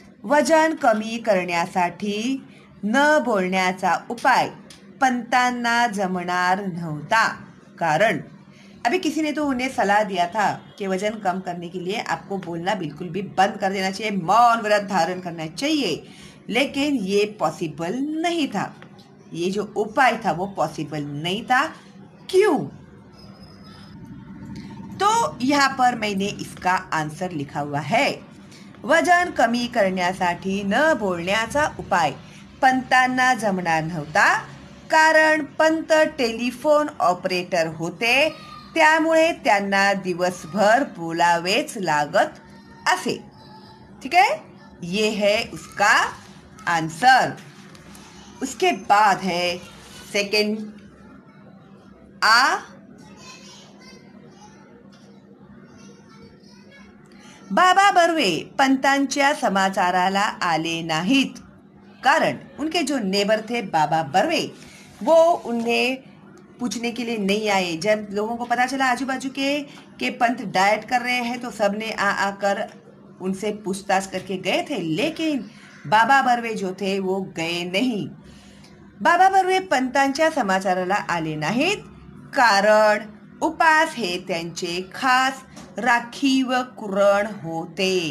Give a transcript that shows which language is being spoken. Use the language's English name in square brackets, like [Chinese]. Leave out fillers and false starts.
[Marathi] वजन कमी करण्यासाठी न बोलण्याचा उपाय पंतांना जमणार नव्हता, [Hindi] कारण अभी किसी ने तो उन्हें सलाह दिया था कि वजन कम करने के लिए आपको बोलना बिल्कुल भी बंद कर देना चाहिए, मौन व्रत धारण करना चाहिए, लेकिन ये पॉसिबल नहीं था। ये जो उपाय था वो पॉसिबल नहीं था। क्यों? तो यहाँ पर मैंने इसका आंसर लिखा हुआ है। [Marathi] वजन कमी करण्यासाठी न बोलण्याचा उपाय पंतांना जमणार नव्हता, कारण पंत टेलिफोन ऑपरेटर होते, त्यामुळे त्यांना दिवसभर बोलावेच लागत असे, [Hindi] ठीक है। ये है उसका आंसर। उसके बाद है सेकंड आ, [Marathi] बाबा बर्वे पंतांच्या समाचाराला आले नाहीत, कारण [Hindi] उनके जो नेबर थे बाबा बर्वे वो उन्हें पूछने के लिए नहीं आए। जब लोगों को पता चला आजू बाजू के पंत डाइट कर रहे हैं तो सबने आकर उनसे पूछताछ करके गए थे, लेकिन बाबा बर्वे जो थे वो गए नाही। [Marathi] बाबा बर्वे पंतांच्या समाचाराला आले नाहीत, कारण उपास हे त्यांचे खास राखीव कुरण होते।